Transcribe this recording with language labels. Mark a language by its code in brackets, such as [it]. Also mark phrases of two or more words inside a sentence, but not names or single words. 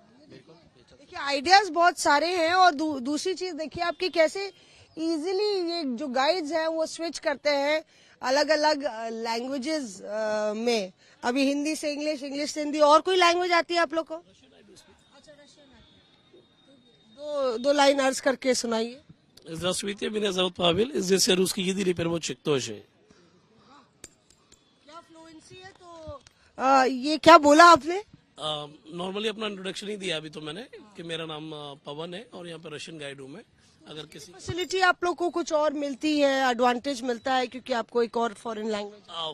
[hi] देखिए, आइडियाज बहुत सारे हैं। और दूसरी चीज देखिए आपकी कैसे इजीली ये जो गाइड्स हैं वो स्विच करते हैं अलग अलग लैंग्वेजेस में। अभी हिंदी से इंग्लिश, इंग्लिश से हिंदी, और कोई लैंग्वेज आती है आप लोग को? दो लाइन अर्ज करके सुनाइए। [ru] Здравствуйте, меня зовут Павел. Здесь русский язык переводчик тоже. [hi] क्या फ्लुएंसी है? तो ये क्या बोला आपने? नॉर्मली अपना इंट्रोडक्शन ही दिया अभी तो मैंने, कि मेरा नाम पवन है और यहाँ पे [en] Russian guide [hi] हूँ मैं। अगर किसी फैसिलिटी आप लोग को कुछ और मिलती है, एडवांटेज मिलता है क्योंकि आपको एक और [en] foreign language?